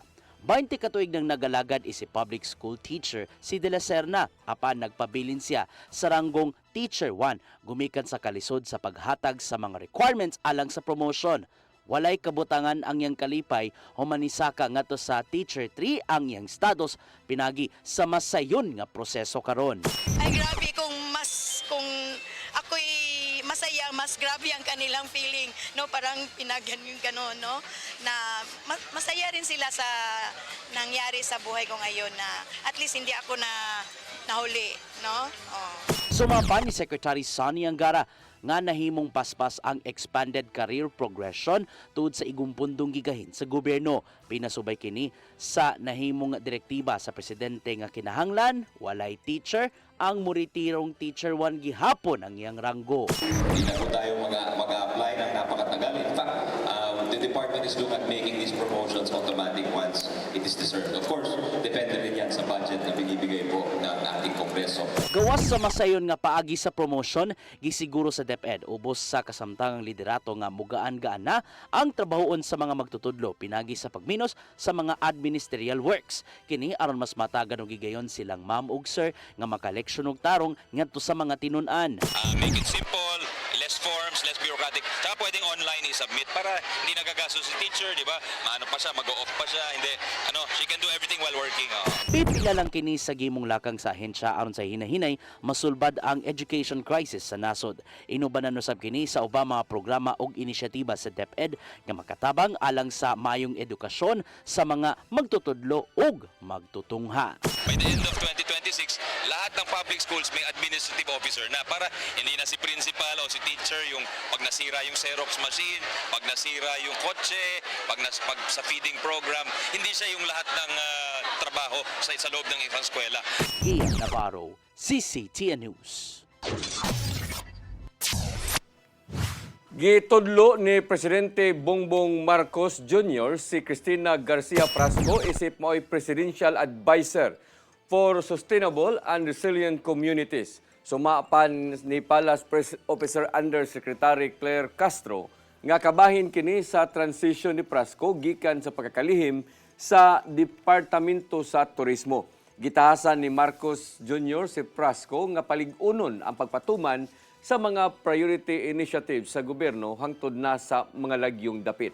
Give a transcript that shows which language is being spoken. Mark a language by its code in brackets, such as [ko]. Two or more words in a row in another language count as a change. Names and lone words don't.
[ceb] 20 katuig nang nagalagad is si [en] public school teacher [ceb] si De La Serna apan nagpabilin siya sa ranggong Teacher 1 gumikan sa kalisod sa paghatag sa mga requirements alang sa promotion. Walay kabutangan ang yang kalipay humanisaka ngadto sa Teacher 3 ang yang status pinagi sa masayon nga proseso karon. [tl] Ay grabe kung ako'y masaya, mas grabe ang kanilang feeling, no? Parang pinagyan yung gano'n, no? Na masaya rin sila sa nangyari sa buhay ko ngayon na at least hindi ako nahuli, no? Oh. [ceb] Sumapa ni Secretary Sonny Angara nga nahimong paspas ang [en] expanded career progression [ceb] tungod sa igumpundong gigahin sa gobyerno. Pinasubay kini sa nahimong direktiba sa presidente nga kinahanglan walay teacher ang muritirong Teacher 1 gihapon ang iyang ranggo. [tl] Hindi na po tayo mag-apply ng napakatagal. [en] In fact, the department is looking at making these promotions automatic once it is deserved. Of course, [tl] depende rin yan sa budget na binibigay po ng ating Kongreso. [ceb] Gawas sa masayon nga paagi sa promotion, gisiguro sa DepEd ubos sa kasamtangang liderato nga mugaan-gaan na ang trabahoon sa mga magtutudlo pinagi sa pagminos sa mga [en] administerial works. [ceb] Kini aron mas matagan og gigayon silang ma'am ug sir nga makaleksyon og tarong ngadto sa mga tinud-an. [en] Make it simple, less forms, less bureaucratic. [tl] Tsaka pwedeng online i-submit para hindi nagagastos si teacher, di ba? Maano pa siya, mag-off pa siya, hindi. [en] She can do everything while working. [ceb] Pipila lang kini sa gimong lakang sa ahensya aron sa hinahinay masulbad ang education crisis sa nasod. Inubanan usab kini sa ubang mga programa ug inisyatiba sa DepEd nga makatabang alang sa mayong edukasyon sa mga magtutudlo ug magtutungha. [en] By the end of 2026, [tl] lahat ng public schools may [en] administrative officer [tl] na para hindi na si principal o si teacher yung pag nasira yung Xerox machine, pag nasira yung kotse, pag sa [en] feeding program, [tl] hindi siya yung lahat ng trabaho sa loob ng isang eskwela. Gian Navarro, CCTN News. [ceb] Gitudlo ni Presidente Bongbong Marcos Jr. si Cristina Garcia Frasco isip mo'y [en] Presidential Advisor for Sustainable and Resilient Communities. [ceb] Sumapan ni [en] Palace Press Officer Undersecretary [ceb] Claire Castro nga kabahin kini sa transition ni Frasco gikan sa pagkakalihim sa Departamento sa Turismo. Gitahasan ni Marcos Jr. si Frasco nga palig-unon ang pagpatuman sa mga [en] priority initiatives [ceb] sa gobyerno hangtod na sa mga lagyong dapit.